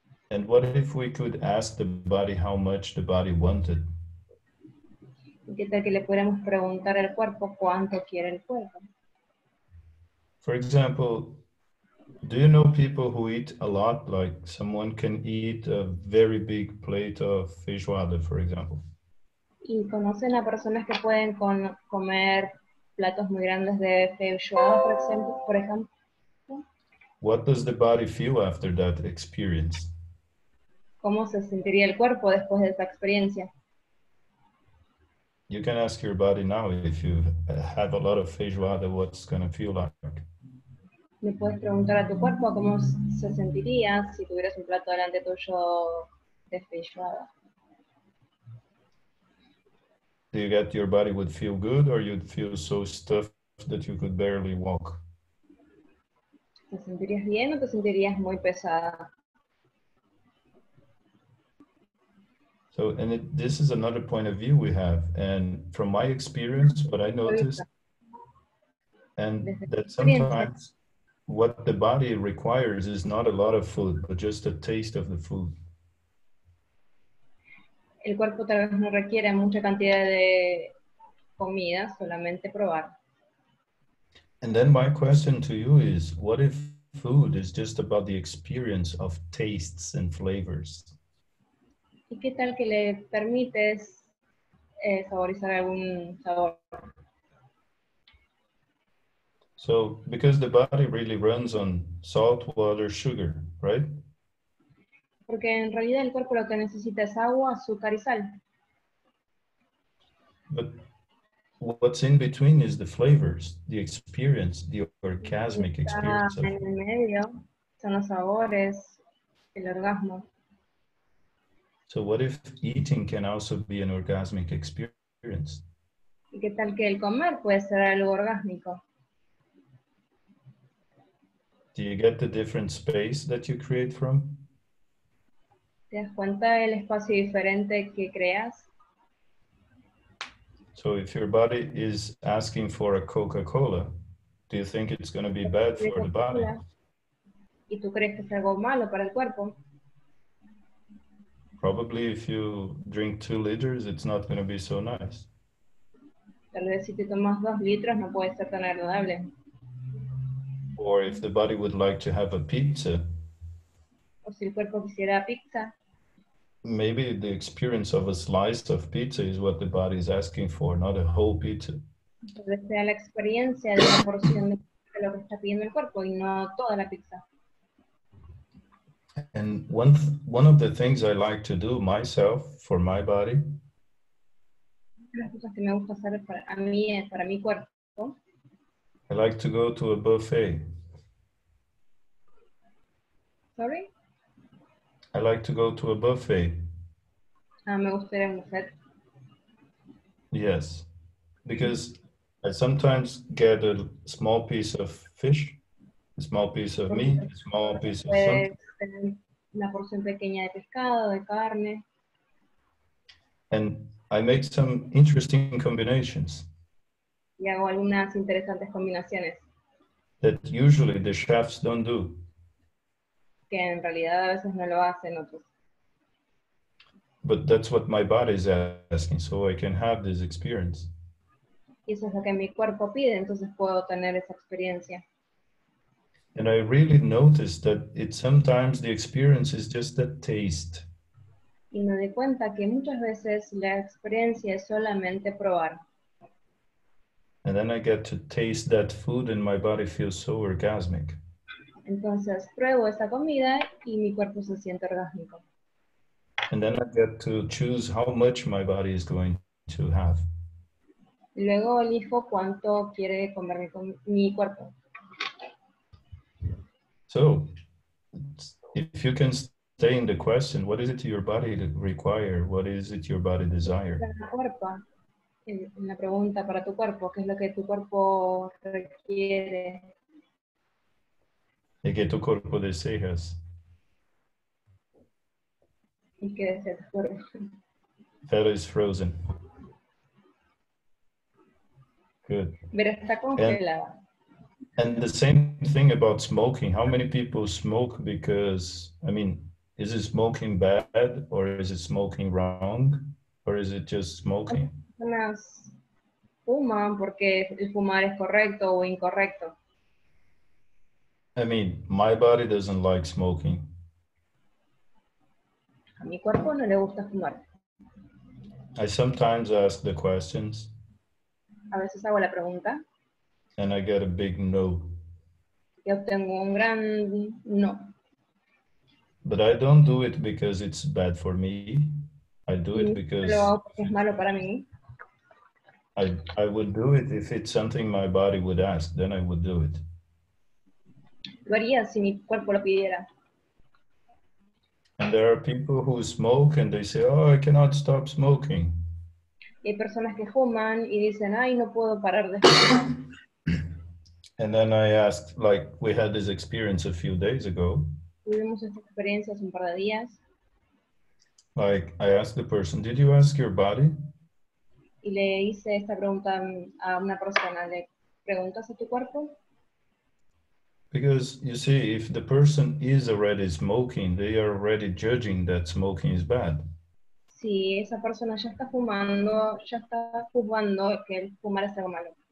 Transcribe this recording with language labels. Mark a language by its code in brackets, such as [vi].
[en] And what if we could ask the body how much the body wanted? [es] ¿Y qué tal que le pudiéramos preguntar al cuerpo cuánto quiere el cuerpo? [en] For example, do you know people who eat a lot? Like someone can eat a very big plate of feijoada, for example. [es] ¿Y conocen a personas que pueden comer platos muy grandes de feijoada, por ejemplo? [en] What does the body feel after that experience? [es] ¿Cómo se sentiría el cuerpo después de esa experiencia? [en] You can ask your body now, if you have a lot of feijoada, what's going to feel like. [es] Le puedes preguntar a tu cuerpo cómo se sentiría si tuvieras un plato delante tuyo de feijoada. [en] Do you get your body would feel good, or you'd feel so stuffed that you could barely walk? [es] ¿Te sentirías bien o te sentirías muy pesada? [en] So, and this is another point of view we have. And from my experience, what I noticed, and that sometimes what the body requires is not a lot of food, but just a taste of the food. [es] El cuerpo tal vez no requiere mucha cantidad de comida, solamente probar. [en] And then my question to you is, what if food is just about the experience of tastes and flavors? [es] ¿Y qué tal que le permites saborizar algún sabor? [en] So, because the body really runs on salt, water, sugar, right? [es] Porque en realidad el cuerpo lo que necesita es agua, azúcar y sal. [en] But what's in between is the flavors, the experience, the orgasmic experience of [es] en el medio son los sabores, el orgasmo. [en] So what if eating can also be an orgasmic experience? [es] ¿Y qué tal que el comer puede ser algo orgásmico? [en] Do you get the different space that you create from? [es] ¿Te das cuenta del espacio diferente que creas? [en] So if your body is asking for a Coca-Cola, do you think it's going to be bad for the body? [es] ¿Y tú crees que es algo malo para el cuerpo? [en] Probably if you drink 2 liters, it's not going to be so nice. [es] Tal vez si te tomas 2 litros no puede ser tan agradable. [en] Or if the body would like to have a pizza, [es] O si el cuerpo quisiera pizza, [en] maybe the experience of a slice of pizza is what the body is asking for, not a whole pizza. [es] tal vez sea la experiencia de una porción de lo que está pidiendo el cuerpo y no toda la pizza. [en] And one of the things I like to do myself for my body, [es] Las cosas que me gusta hacer para mí, para mi cuerpo, [en] I like to go to a buffet. sorry, I like to go to a buffet. [es] me gusta ir a un buffet. [en] Yes, because I sometimes get a small piece of fish, a small piece of meat, a small piece of something. [es] Puedes tener una porción pequeña de pescado, de carne, [en] And I make some interesting combinations [es] y hago algunas interesantes combinaciones [en] that usually the chefs don't do. [es] que en realidad a veces no lo hacen otros. [en] But that's what my body is asking, so I can have this experience. [es] Y eso es lo que mi cuerpo pide, entonces puedo tener esa experiencia. [en] And I really noticed that sometimes the experience is just a taste. [es] Y me doy cuenta que muchas veces la experiencia es solamente probar. [en] And then I get to taste that food and my body feels so orgasmic. [es] Entonces pruebo esa comida y mi cuerpo se siente orgásmico. [en] And then I get to choose how much my body is going to have. [es] Y luego elijo cuánto quiere comer mi cuerpo. [en] So, if you can stay in the question, what is it your body require? What is it your body desire? [es] En la pregunta para tu cuerpo, ¿qué es lo que tu cuerpo requiere? ¿Y qué tu cuerpo deseas? ¿Y qué desea tu cuerpo? [en] That is frozen. Good. [es] Pero está congelada. [en] And the same thing about smoking. How many people smoke because, I mean, is it smoking bad or is it smoking wrong? Or is it just smoking? [es] Personas fuman porque el fumar es correcto o incorrecto. [en] I mean, my body doesn't like smoking. [es] A mi cuerpo no le gusta fumar. [en] I sometimes ask the questions. [es] A veces hago la pregunta. [en] And I get a big no. [es] Y obtengo un gran no. [en] But I don't do it because it's bad for me. I do it because [es] lo hago porque es malo para mí. [en] I would do it if it's something my body would ask, then I would do it. [es] Lo haría si mi cuerpo lo pidiera. [en] And there are people who smoke and they say, oh, I cannot stop smoking. [es] Y hay personas que fuman y dicen, ay, no puedo parar de fumar. [en] And then I asked, like, we had this experience a few days ago. [es] Tuvimos esta experiencia hace un par de días. [en] Like, I asked the person, did you ask your body? [es] Y le hice esta pregunta a una persona, ¿le preguntas a tu cuerpo? [en] Because you see, if the person is already smoking, they are already judging that smoking is bad. [es] Si esa persona ya está fumando que el fumar es algo malo.